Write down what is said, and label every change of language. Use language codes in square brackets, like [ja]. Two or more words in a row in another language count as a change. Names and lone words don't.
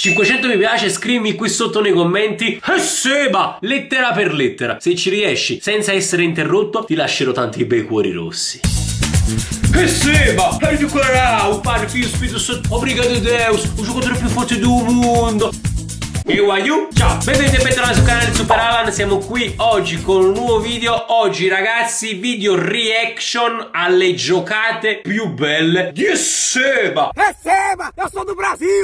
[it] 500 mi piace, scrivimi qui sotto nei commenti Seba, lettera per lettera. Se ci riesci senza essere interrotto ti lascerò tanti bei cuori rossi. Seba, hai di cuore, o Padre, Figlio, Spirito Santo, [pt] obrigado Deus, [it] o giocatore più forte del mondo. Io aiuto, ciao, benvenuti e bentornati sul canale di Super Alan. Siamo qui oggi con un nuovo video. Oggi ragazzi, video reaction alle giocate più belle di Seba. Seba, io sono [pt] do Brasil.